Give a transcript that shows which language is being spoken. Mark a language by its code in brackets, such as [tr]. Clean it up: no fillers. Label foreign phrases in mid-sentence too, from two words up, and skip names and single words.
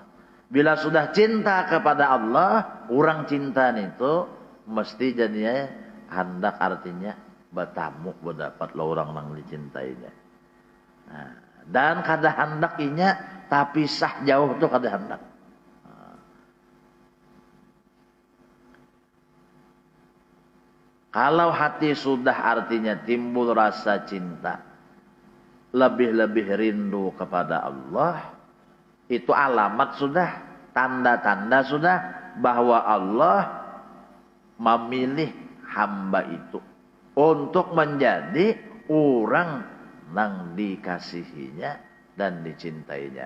[id] Bila sudah cinta kepada Allah, orang cinta itu mesti jadinya hendak, artinya bertamu berdapat orang yang dicintainya. [bjn] Nah, dan kada hendak inya tapi sah jauh tu kada hendak. [id] Kalau hati sudah artinya timbul rasa cinta, lebih-lebih rindu kepada Allah, itu alamat sudah, tanda-tanda sudah bahwa Allah memilih hamba itu untuk menjadi orang yang dikasihinya dan dicintainya.